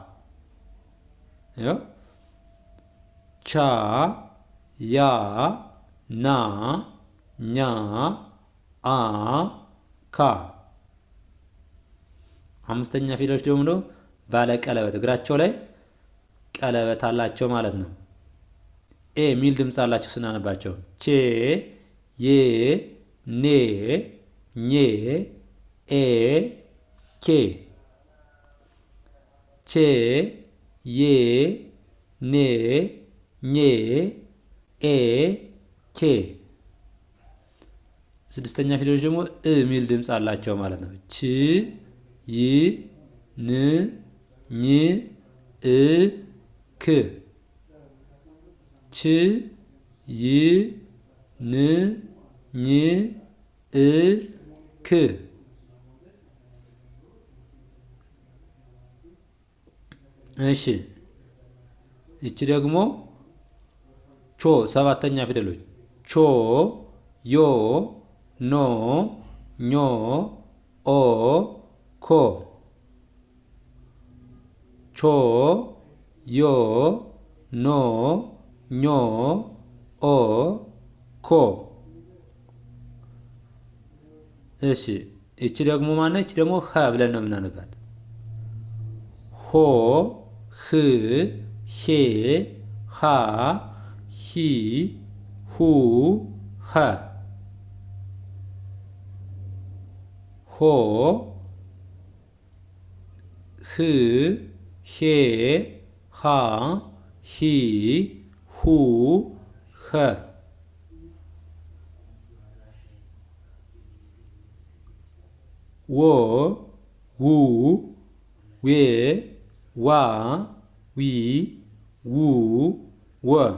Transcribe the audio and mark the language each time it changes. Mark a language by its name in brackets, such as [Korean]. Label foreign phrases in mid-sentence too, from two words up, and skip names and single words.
[Amharic] ቻ ያ ና ኛ አ ካ። አምስተኛ ፊደሎች ደግሞ ባለ ቀለበት እግራቸው ላይ ቀለበት አላቸው ማለት ነው። ኤ ሚል ድምፅ አላቸው ስናነባቸው። ቼ ዬ ኔ ኜ ኤ ኬ ቼ ዬ ኔ ኜ ኤ ኬ። ስድስተኛ ፊደሎች ደግሞ እ ሚል ድምፅ አላቸው ማለት ነው። ች ይ ን ኝ እ ክ ች ይ ን ኝ እ ክ። እሺ እቺ ደግሞ ቾ ሰባተኛ ፊደሎች ቾ ዮ ኖ ኞ ኦ ኮ ቾ ዮ ኖ ኞ ኦ ኮ። እሺ እቺ ደግሞ ማነች? ደግሞ ሀ ብለን ነው የምናነባት። ሆ ህ ሄ ሃ ሂ ሁ ሀ ሆ ህ ሄ ሃ ሂ ሁ ኸ ወ ው ዌ ዋ ዊ ው ወ